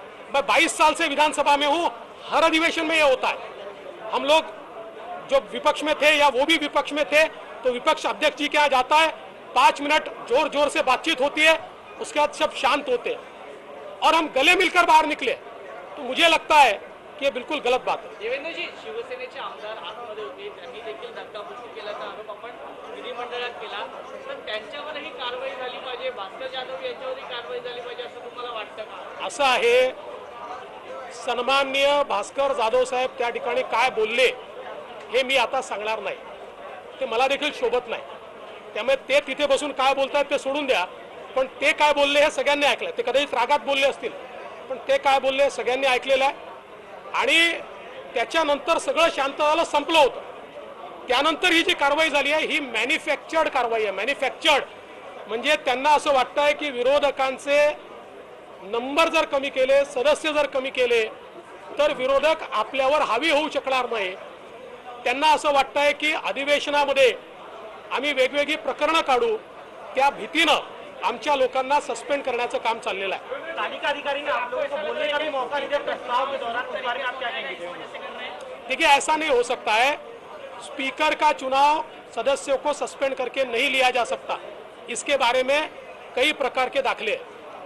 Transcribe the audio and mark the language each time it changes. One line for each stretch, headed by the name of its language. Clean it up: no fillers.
Hindi: मैं 22 साल से विधानसभा में हूं, हर अधिवेशन में ये होता है। हम लोग जो विपक्ष में थे या वो भी विपक्ष में थे तो विपक्ष अध्यक्ष जी के यहाँ जाता है, 5 मिनट जोर जोर से बातचीत होती है, उसके बाद सब शांत होते हैं और हम गले मिलकर बाहर निकले। तो मुझे लगता है की
Marathi: हे बिलकुल गलत बात आहे। देवेंद्रजी, शिवसेनेचे आमदार आतमध्ये होते, त्यांनी देखील धक्काबुक्की केल्याचा आरोप आपण विधिमंडळात केला, तर त्यांच्यावरही कारवाई झाली पाहिजे, भास्कर जाधव यांच्यावरही कारवाई झाली पाहिजे असं तुम्हाला वाटतं का? असं आहे, सन्माननीय भास्कर जाधव साहेब त्या ठिकाणी काय बोलले हे मी आता सांगणार नाही, ते मला देखील शोभत नाही। त्यामुळे ते तिथे बसून काय बोलतात ते सोडून द्या, पण ते काय बोलले हे सगळ्यांनी ऐकलं। ते कदाचित रागात बोलले असतील, पण ते काय बोलले सगळ्यांनी ऐकलेलं आहे आणि त्याच्यानंतर सगळं शांत झालं, संपलं होतं। त्यानंतर ही जी कारवाई झाली आहे ही मॅन्युफॅक्चर्ड कारवाई आहे। मॅन्युफॅक्चर्ड म्हणजे त्यांना असं वाटतंय की विरोधकांचे नंबर जर कमी केले, सदस्य जर कमी केले तर विरोधक आपल्यावर हावी होऊ शकणार नाही। त्यांना असं वाटतंय की अधिवेशनामध्ये आम्ही वेगवेगळी प्रकरणं काढू, त्या भीतीनं आमच्या लोकांना सस्पेंड करण्याचं काम चाललेलं आहे।
Hindi: तालिका अधिकारी ने आप लोगों को बोलने का भी मौका दिया प्रस्ताव के दौरान, उस बारे में आप क्या कहेंगे? देखिए, ऐसा नहीं हो सकता है। स्पीकर का चुनाव सदस्यों को सस्पेंड करके नहीं लिया जा सकता, इसके बारे में कई प्रकार के दाखले हैं।